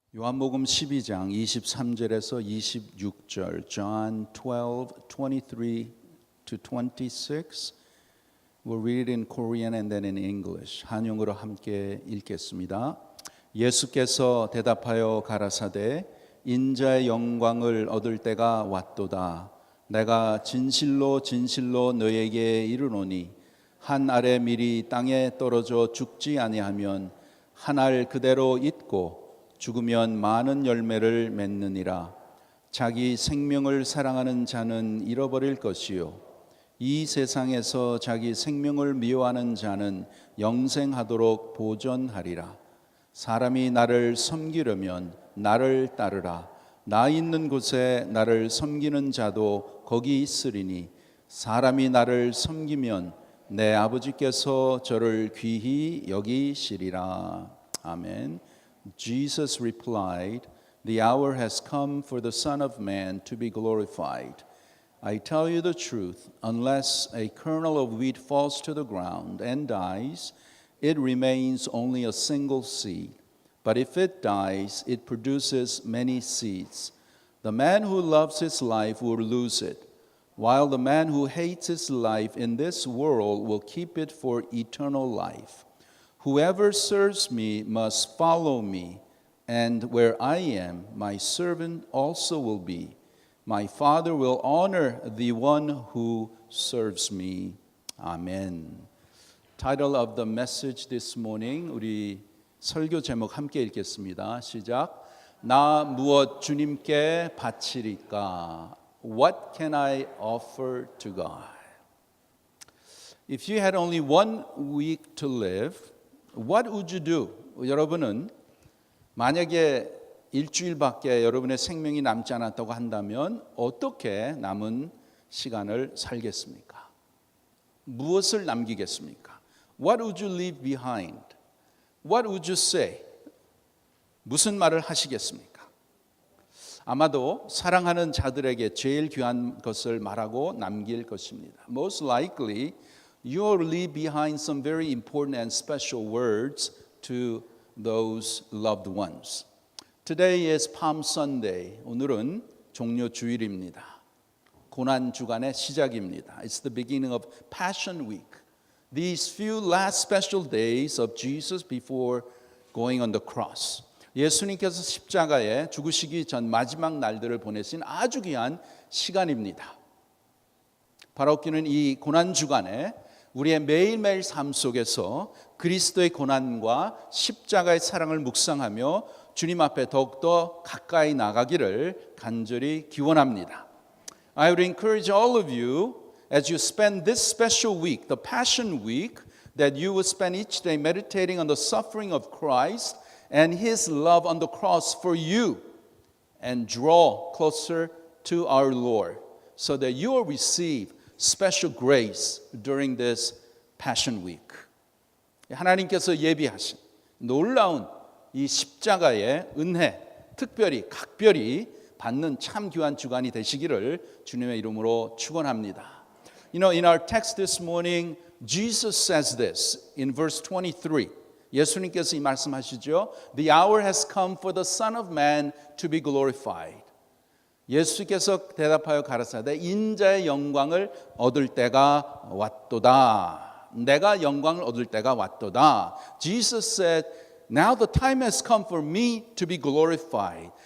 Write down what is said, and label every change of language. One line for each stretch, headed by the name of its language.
Korean: 요한복음 12장 23절에서 26절
English: John 12:23 to 26 We'll read it in Korean and then in English.
Korean: 한영어로 함께 읽겠습니다. 예수께서 대답하여 가라사대 인자의 영광을 얻을 때가 왔도다. 내가 진실로 진실로 너에게 이르노니 한 알의 밀이 땅에 떨어져 죽지 아니하면 한 알 그대로 있고 죽으면 많은 열매를 맺느니라. 자기 생명을 사랑하는 자는 잃어버릴 것이요 이 세상에서 자기 생명을 미워하는 자는 영생하도록 보존하리라. 사람이 나를 섬기려면 나를 따르라. 나 있는 곳에 나를 섬기는 자도 거기 있으리니 사람이 나를 섬기면 내 아버지께서 저를 귀히 여기시리라. 아멘.
English: Jesus replied, The hour has come for the Son of Man to be glorified. I tell you the truth, unless a kernel of wheat falls to the ground and dies, it remains only a single seed. But if it dies, it produces many seeds. The man who loves his life will lose it, while the man who hates his life in this world will keep it for eternal life. Whoever serves me must follow me, and where I am, my servant also will be. My Father will honor the one who serves me. Amen. Title of the message this morning,
Korean: 우리 설교 제목 함께 읽겠습니다. 시작. 나 무엇 주님께 바치리까?
English: What can I offer to God? If you had only 1 week to live, what would you do?
Korean: 여러분은 만약에 일주일밖에 여러분의 생명이 남지 않았다고 한다면 어떻게 남은 시간을 살겠습니까? 무엇을 남기겠습니까?
English: What would you leave behind? What would you say?
Korean: 무슨 말을 하시겠습니까? 아마도 사랑하는 자들에게 제일 귀한 것을 말하고 남길 것입니다.
English: Most likely, you will leave behind some very important and special words to those loved ones. Today is Palm Sunday.
Korean: 오늘은 종려 주일입니다. 고난 주간의 시작입니다.
English: It's the beginning of Passion Week. These few last special days of Jesus before going on the cross.
Korean: 예수님께서 십자가에 죽으시기 전 마지막 날들을 보내신 아주 귀한 시간입니다. 바라옵기는 이 고난 주간에 우리의 매일매일 삶 속에서 그리스도의 고난과 십자가의 사랑을 묵상하며 주님 앞에 더욱더 가까이 나가기를 간절히 기원합니다.
English: I would encourage all of you as you spend this special week, the Passion Week, that you would spend each day meditating on the suffering of Christ and His love on the cross for you and draw closer to our Lord so that you will receive special grace during this Passion Week.
Korean: 하나님께서 예비하신 놀라운 이 십자가의 은혜, 특별히 각별히 받는 참 귀한 주간이 되시기를 주님의 이름으로 축원합니다.
English: You know, in our text this morning, Jesus says this in verse 23.
Korean: 예수님께서 이 말씀하시죠.
English: The hour has come for the Son of Man to be glorified.
Korean: 예수께서 대답하여 가라사대 인자의 영광을 얻을 때가 왔도다. 내가 영광을 얻을 때가 왔도다.
English: Jesus said, now the time has come for me to be glorified.